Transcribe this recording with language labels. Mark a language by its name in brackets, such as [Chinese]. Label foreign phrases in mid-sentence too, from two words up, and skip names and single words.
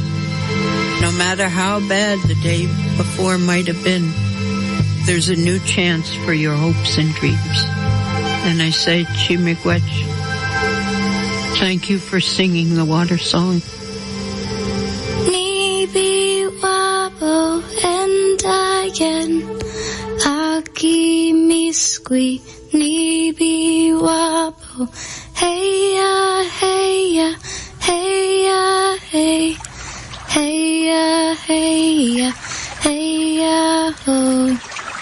[English] no matter how bad the day before might have been, there's a new chance for your hopes and dreams. And I say, Chimigwech, thank you for singing the water song. [Ojibwa] Nibi wabo endayen aki miskwi nibi wabo heya heya heya hey heya heya heya ho.